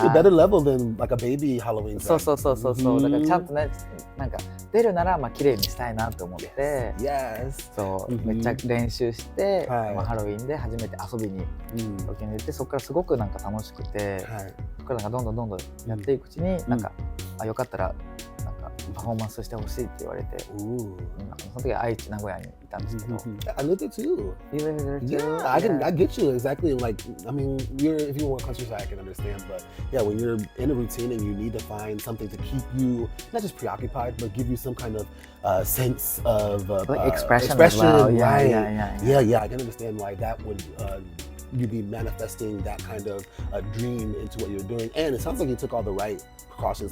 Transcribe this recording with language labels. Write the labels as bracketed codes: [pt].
[en] Probably better level than like a baby Halloween. [ja] そう。だからちゃんとね、なんか出るなら綺麗にしたいなと思って、そうめっちゃ練習して、ハロウィンで初めて遊びに東京に出て、そこからすごくなんか楽しくて、そこからなんかどんどんやっていくうちに、なんかよかったらなんかパフォーマンスしてほしいって言われて、その時は愛知名古屋にいたんですけど。 [en] I lived there too. You lived there too? Yeah, I get you exactly. Like, I mean, if you want countryside, I can understand. But yeah, when you're in a routine and you need to find something to keep you not just preoccupied, but give you some kind of sense of like expression as well. Right? Yeah. I can understand why that would. You'd be manifesting that kind of dream into what you're doing, and it sounds like you took all the right precautions.